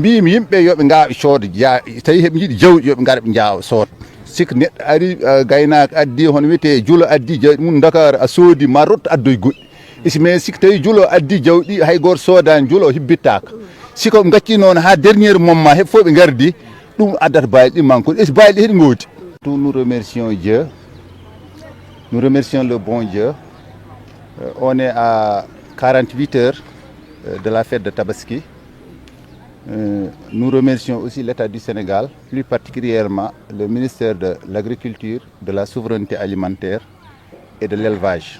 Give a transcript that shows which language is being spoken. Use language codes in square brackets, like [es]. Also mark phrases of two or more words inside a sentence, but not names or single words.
[ff] mbimi yimɓeɓe yooɓe gawa soode tawi heɓe jiiɗi jawɗi yooɓe gara ɓe jaawa sooda sikka neɗɗo ari gaynaka addi hono wiyete juulo addi jawɗi mum Dakar a soodi ma rotto addoye goɗɗi mais sikka tawi juulo addi jawɗi hay goto sodani juulo o hibbittaka siko ɓe gacci noon ha [fr] dernier moment [ff] heɓe fof ɓe gardi ɗum addata baali ɗi manko baali ɗi heɗi goodi [fr] nous remercions Dieu nous remercions le bon Dieu on est à 48 heures de la fête de Tabaski. Nous remercions aussi l'État du Sénégal, plus particulièrement le ministère de l'Agriculture, de la Souveraineté alimentaire et de l'Élevage.